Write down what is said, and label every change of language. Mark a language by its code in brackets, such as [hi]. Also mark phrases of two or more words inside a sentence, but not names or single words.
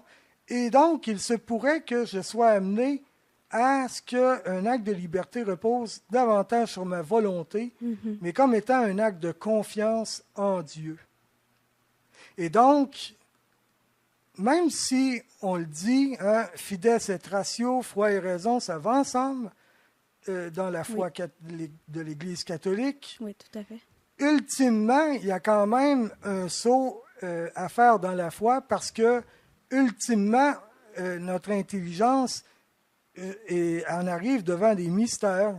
[fr] Et donc, il se pourrait que je sois amené à ce qu'un acte de liberté repose davantage sur ma volonté, mais comme étant un acte de confiance en Dieu. Et donc, même si on le dit, hein, [la] fides et ratio, [fr] foi et raison, ça va ensemble dans la foi de l'Église catholique. Oui, tout à fait. Ultimement, il y a quand même un saut à faire dans la foi parce que, ultimement, notre intelligence en arrive devant des mystères.